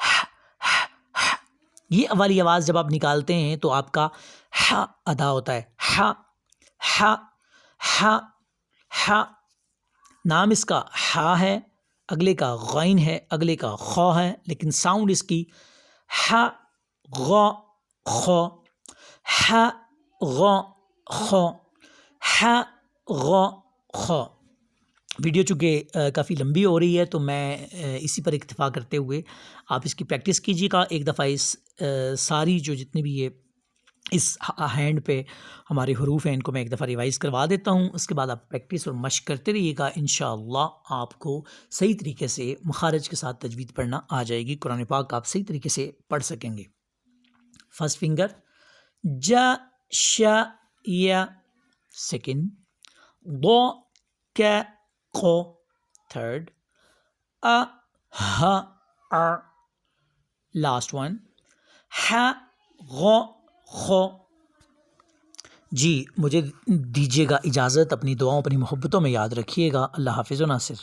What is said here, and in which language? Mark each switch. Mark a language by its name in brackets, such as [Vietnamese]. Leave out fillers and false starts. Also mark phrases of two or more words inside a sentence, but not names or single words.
[Urdu] یہ والی آواز جب آپ نکالتے ہیں تو آپ کا ہا ادا ہوتا ہے. ہا، ہا، ہا، ہا. نام اس کا ہا ہے، اگلے کا غین ہے، اگلے کا خو ہے، لیکن ساؤنڈ اس کی ہا، غ، خو، ہا، غ، خو، ہا، غ، خو. ویڈیو چونکہ کافی لمبی ہو رہی ہے تو میں اسی پر اکتفا کرتے ہوئے آپ اس کی پریکٹس کیجیے گا. ایک دفعہ اس ساری جو جتنی بھی یہ اس ہینڈ پہ ہمارے حروف ہیں ان کو میں ایک دفعہ ریوائز کروا دیتا ہوں. اس کے بعد آپ پریکٹس اور مشق کرتے رہیے گا. انشاءاللہ آپ کو صحیح طریقے سے مخارج کے ساتھ تجوید پڑھنا آ جائے گی. قرآن پاک آپ صحیح طریقے سے پڑھ سکیں گے. [English] first finger [Urdu] جا، شا، یا، سیکنڈ ض، کا، قو، تھرڈ آ، ہا، آ، [English] last one [Urdu] ہا، غ، خو. جی مجھے دیجیے گا اجازت، اپنی دعاؤں اپنی محبتوں میں یاد رکھیے گا۔ اللہ حافظ و ناصر۔